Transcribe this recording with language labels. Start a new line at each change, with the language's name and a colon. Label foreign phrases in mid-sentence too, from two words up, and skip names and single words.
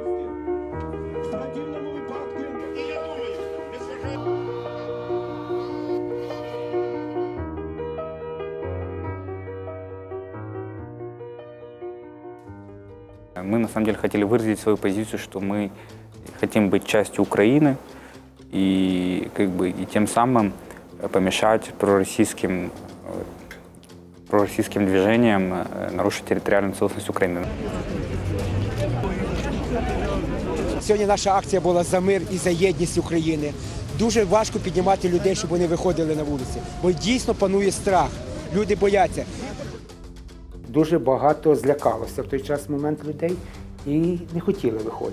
Russian: Мы на самом деле хотели выразить свою позицию, что мы хотим быть частью Украины и тем самым помешать пророссийским движениям нарушить территориальную целостность Украины.
Ukrainian: Сьогодні наша акція була за мир і за єдність України. Дуже важко піднімати людей, щоб вони виходили на вулиці, бо дійсно панує страх. Люди бояться. дуже багато злякалося в той час момент людей і не хотіли виходити.